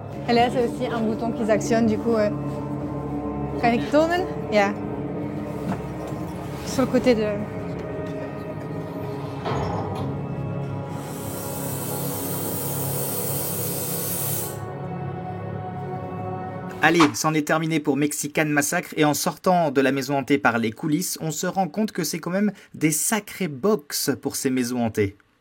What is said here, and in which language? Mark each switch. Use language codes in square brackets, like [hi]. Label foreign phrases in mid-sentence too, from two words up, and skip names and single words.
[fr] Et là, c'est aussi un bouton qui s'actionne, du coup. [nl] Kan ik tonen? Ja. [fr] Sur le côté de. Allez, c'en est terminé pour Mexican Massacre et en sortant de la maison hantée par les coulisses, on se rend compte que c'est quand même des sacrés box pour ces maisons hantées.